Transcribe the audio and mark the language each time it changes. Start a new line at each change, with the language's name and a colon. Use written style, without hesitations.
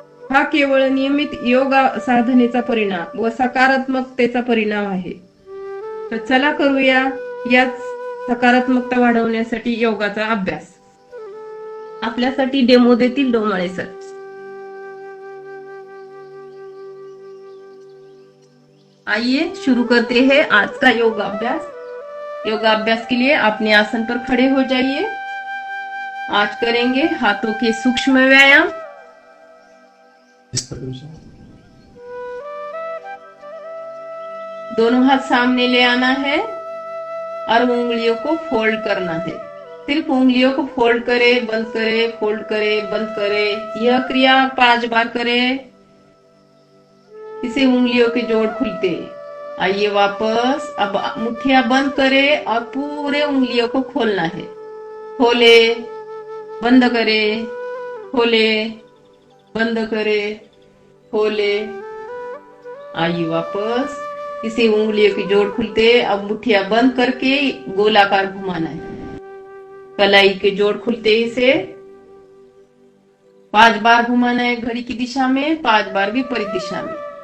Marathi: हा केवळ नियमित योग साधनेचा परिणाम व सकारात्मकतेचा परिणाम आहे. तर चला करूया याच सकारात्मकता वाढवण्यासाठी योगाचा अभ्यास. आपल्यासाठी डेमो देतील डोमाळे सर.
Hindi: आइए शुरू करते हैं आज का योगाभ्यास. योगाभ्यास के लिए अपने आसन पर खड़े हो जाइए. आज करेंगे हाथों के सूक्ष्म व्यायाम. दोनों हाथ सामने ले आना है और उंगलियों को फोल्ड करना है. सिर्फ उंगलियों को फोल्ड करे, बंद करे, फोल्ड करे, बंद करे. यह क्रिया 5 बार करे. इसे उंगलियों के जोड़ खुलते. आइए वापस. अब मुट्ठियां बंद करे और पूरे उंगलियों को खोलना है. खोले, बंद करे, खोले, बंद करे, खोले. आइए वापस. इसे उंगलियों के जोड़ खुलते. अब मुट्ठियां बंद करके गोलाकार घुमाना है. कलाई के जोड़ खुलते. इसे 5 बार घुमाना है घड़ी की दिशा में, 5 बार विपरीत दिशा में.